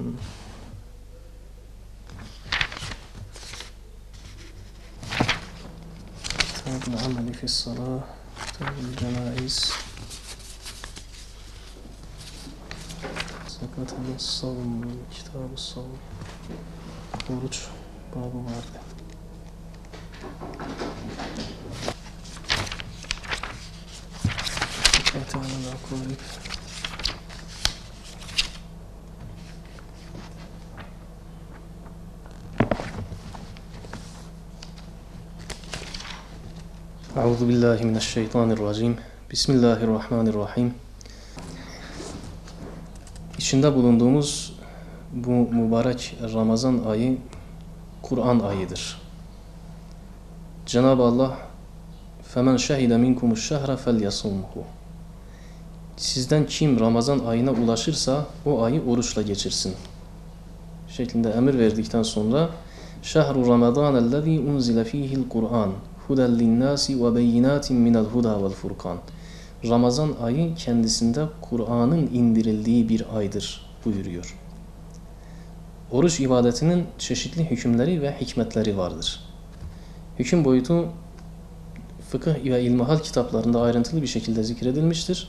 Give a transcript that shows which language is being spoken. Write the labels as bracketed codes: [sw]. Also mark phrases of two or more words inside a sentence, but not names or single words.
[ar] كتاب العمل في الصلاة. كتاب الجنائز. زكاة الصوم. كتاب الصوم. [tr] oruç babı vardı. Fatiha'nı koyup [ar] أعوذ بالله من الشيطان الرجيم. [tr] Bismillahirrahmanirrahim. İçinde bulunduğumuz bu mübarek Ramazan ayı Kur'an ayıdır. Cenab-ı Allah [ar] فَمَنْ شَهِدَ مِنْكُمُ الشَّهْرَ فَلْيَصُمْهُ [tr] Sizden kim Ramazan ayına ulaşırsa o ayı oruçla geçirsin şeklinde emir verdikten sonra [ar] شَهْرُ رَمَضَانَ الَّذ۪ي اُنْزِلَ ف۪يهِ الْقُرْآنِ هُدًى لِلنَّاسِ وَبَيِّنَاتٍ مِنَ الْهُدَى وَالْفُرْقَانِ [tr] Ramazan ayı kendisinde Kur'an'ın indirildiği bir aydır buyuruyor. Oruç ibadetinin çeşitli hükümleri ve hikmetleri vardır. Hüküm boyutu fıkıh ve ilmihal kitaplarında ayrıntılı bir şekilde zikredilmiştir.